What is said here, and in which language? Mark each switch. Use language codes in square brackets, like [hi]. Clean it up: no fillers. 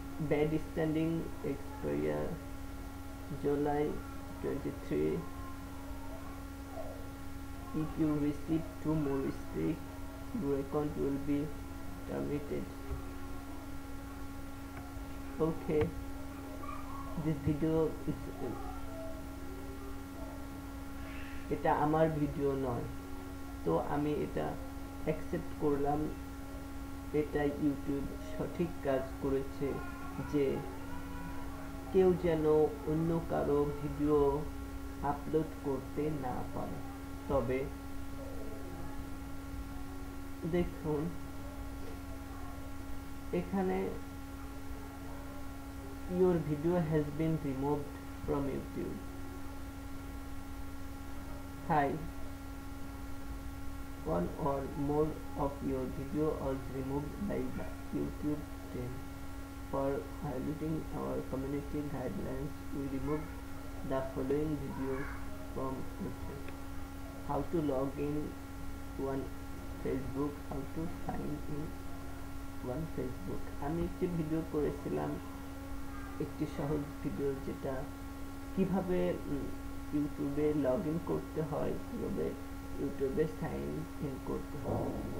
[en] Bad standing expire July 23. If you receive 2 more strikes, your account will be terminated. Okay, this video is [bn] এটা আমার video নয়, তো আমি এটা accept করলাম। এটা ইউটিউব সঠিক কাজ করেছে যে কেউ যেন অন্য কারো ভিডিও আপলোড করতে না পারে। তবে দেখুন, এখানে [en] your video has been removed from YouTube. Hi, one or more of your video was removed by the YouTube team for violating our community guidelines. We removed the following videos from YouTube: how to log in one Facebook, how to sign in one Facebook. [bn] আমি একটি video করেছিলাম, একটি সহজ video, যেটা কিভাবে ইউটিউবে log in করতে হয়, কিভাবে ইউটিউবে সাইন ইন করতে হয়।